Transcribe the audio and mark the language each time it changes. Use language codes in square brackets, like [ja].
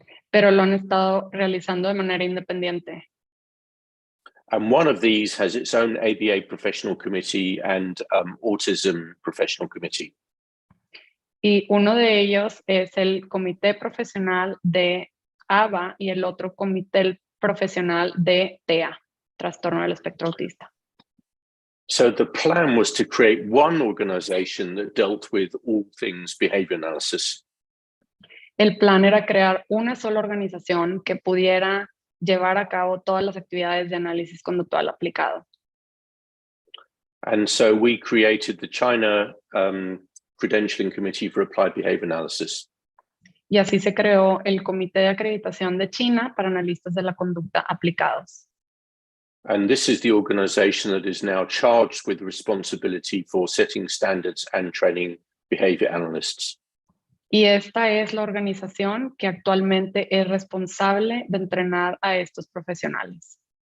[es] Pero lo han estado realizando de manera independiente. [en] And one of these has its own ABA professional committee and autism professional committee. [es] Y uno de ellos es el comité profesional de ABA y el otro comité profesional de TEA, trastorno del espectro autista. [en] So the plan was to create one organization that dealt with all things behavior analysis. [es] El plan era crear una sola organización que pudiera llevar a cabo todas las actividades de análisis conductual aplicado. [en] And so we created the China Credentialing Committee for Applied Behavior Analysis. [es] Y así se creó el Comité de Acreditación de China para Analistas de la Conducta Aplicados. [en] And this is the organization that is now charged with responsibility for setting standards and training behavior analysts. [es] Y esta es la organización que actualmente es responsable de entrenar a estos profesionales.